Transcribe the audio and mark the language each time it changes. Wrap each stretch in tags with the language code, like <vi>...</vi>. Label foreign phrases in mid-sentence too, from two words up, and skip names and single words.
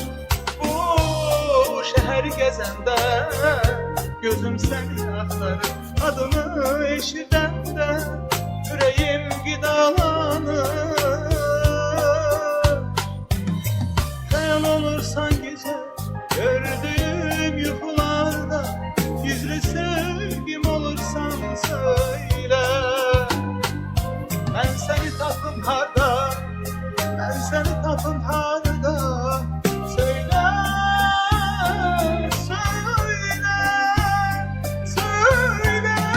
<az>Bu şəhəri gəzəndə gözüm səni axtarır. Adını eşidəndə ürəyim qidalanır. Xəyal olursan</az> <tr>güzel gördüğüm</tr> <az>yuxularda, gizli sevgim olursan söyle. Ben seni tapım harda, ben seni tapım harda.</az> <tr>Söyle, söyle, söyle.</tr>